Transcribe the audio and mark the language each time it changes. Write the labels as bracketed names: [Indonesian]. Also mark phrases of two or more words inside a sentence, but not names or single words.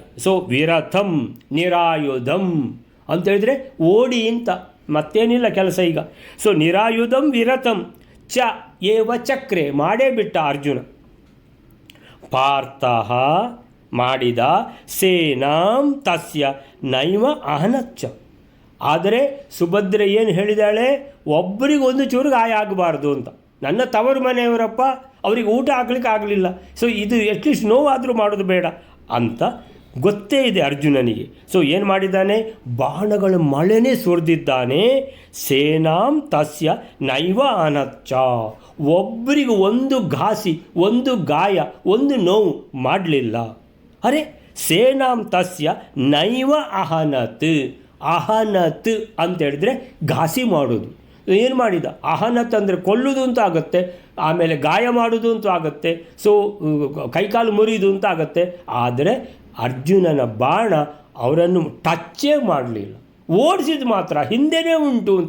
[Kannada] ಸೊ [Sanskrit] ವಿರಥಂ ನಿರಾಯುಧಂ [Kannada] ಅಂತೇಳಿದರೆ ಓಡಿ ಅಂತ ಮತ್ತೇನಿಲ್ಲ ಕೆಲಸ ಈಗ. [Sanskrit] ಸೊ ನಿರಾಯುಧಂ ವಿರಥಂ ಚ ಏವ ಚಕ್ರೆ, [Kannada] ಮಾಡೇ ಬಿಟ್ಟ ಅರ್ಜುನ. [Sanskrit] ಪಾರ್ಥಃ ಮಾಡಿದ ಸೇನಾಂ ತಸ್ಯ ನೈವ ಅಹನಚ್ಚ. [Kannada] ಆದರೆ ಸುಭದ್ರೆ ಏನು ಹೇಳಿದಾಳೆ? ಒಬ್ಬರಿಗೊಂದು ಚೂರು ಗಾಯ ಆಗಬಾರ್ದು ಅಂತ. ನನ್ನ ತವರು ಮನೆಯವರಪ್ಪ, ಅವರಿಗೆ ಊಟ ಹಾಕ್ಲಿಕ್ಕೆ ಆಗಲಿಲ್ಲ. ಸೊ ಇದು ಅಟ್ಲೀಸ್ಟ್ ನೋವಾದರೂ ಮಾಡೋದು ಬೇಡ ಅಂತ ಗೊತ್ತೇ ಇದೆ ಅರ್ಜುನನಿಗೆ. ಸೊ ಏನು ಮಾಡಿದ್ದಾನೆ? ಬಾಣಗಳ ಮಳೆನೇ ಸುರಿದಿದ್ದಾನೆ. [Sanskrit] ಸೇನಾಂ ತಸ್ಯ ನೈವ ಅನಚ್ಚ, [Kannada] ಒಬ್ಬರಿಗೂ ಒಂದು ಘಾಸಿ, ಒಂದು ಗಾಯ, ಒಂದು ನೋವು ಮಾಡಲಿಲ್ಲ. [Sanskrit] ಅರೆ ಸೇನಾಂ ತಸ್ಯ ನೈವ ಅಹನತ್. [Kannada] ಅಹನತ್ ಅಂತೇಳಿದ್ರೆ ಘಾಸಿ ಮಾಡೋದು. ಏನು ಮಾಡಿದ? ಅಹನತ್ ಅಂದರೆ ಕೊಲ್ಲುವುದು ಅಂತ ಆಗುತ್ತೆ, ಆಮೇಲೆ ಗಾಯ ಮಾಡೋದು ಅಂತ ಆಗುತ್ತೆ, ಸೊ ಕೈಕಾಲು ಮುರಿದು ಅಂತ ಆಗುತ್ತೆ. ಆದರೆ ಅರ್ಜುನನ ಬಾಣ ಅವರನ್ನು ಟಚ್ಚೇ ಮಾಡಲಿಲ್ಲ, ಓಡಿಸಿದ ಮಾತ್ರ ಹಿಂದೆನೇ ಉಂಟು ಅಂತ.